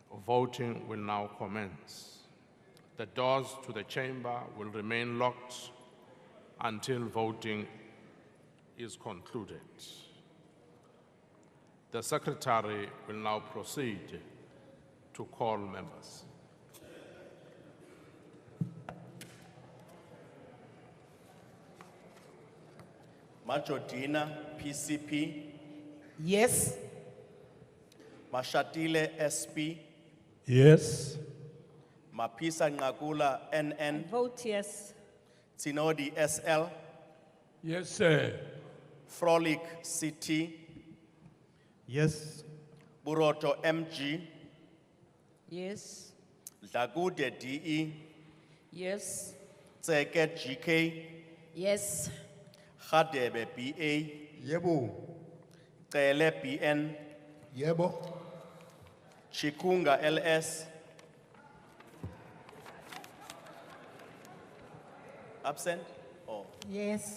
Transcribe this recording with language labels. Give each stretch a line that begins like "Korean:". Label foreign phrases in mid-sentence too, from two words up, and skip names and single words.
English: Voting will now commence. The doors to the chamber will remain locked until voting is concluded. The Secretary will now proceed to call members. Majordina, PCP. Yes. Mashatile, SP. Yes. Mapisa Ngakula, NN. Vote yes. Tinodi, SL. Yes, sir. Frolic, CT. Yes. Buroto, MG. Yes. Dagude, DE. Yes. Tseke, GK. Yes. Khadebe, BA. Yebo. Tsele, BN. Yebo. Chikunga, LS. Absent? Oh. Yes.